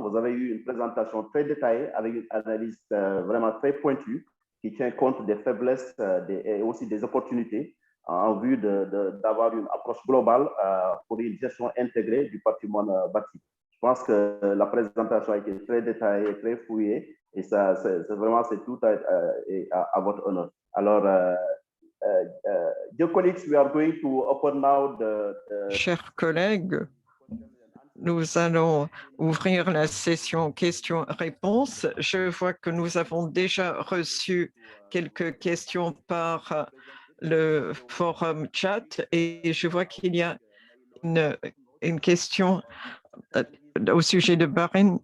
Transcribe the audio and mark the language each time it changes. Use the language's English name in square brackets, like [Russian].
[French] Vous avez eu une présentation très détaillée avec une analyse vraiment très pointue qui tient compte des faiblesses et aussi des opportunités en vue d'avoir une approche globale pour une gestion intégrée du patrimoine bâti. Je pense que la présentation a été très détaillée, très fouillée et ça, c'est tout à votre honneur. [English] Alors, dear colleagues, we are going to open now [French] Chers collègues, nous allons ouvrir la session questions-réponses. Je vois que nous avons déjà reçu quelques questions par le forum chat et je vois qu'il y a une question au sujet de Bahreïn.